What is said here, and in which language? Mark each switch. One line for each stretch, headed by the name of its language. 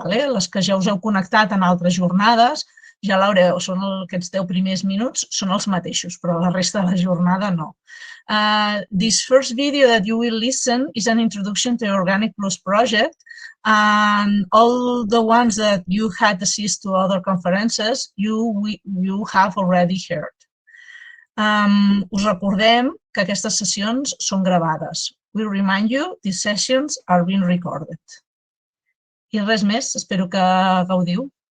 Catalan: Les que ja us heu connectat en altres jornades, ja l'haureu, són aquests 10 primers minuts, són els mateixos, però la resta de la jornada no.
English: This first video that you will listen is an introduction to the Organic Plus project, and all the ones that you had access to other conferences, you have already heard.
Catalan: Us recordem que aquestes sessions són gravades.
English: We remind you, these sessions are being recorded.
Catalan: I res més, espero que gaudiu.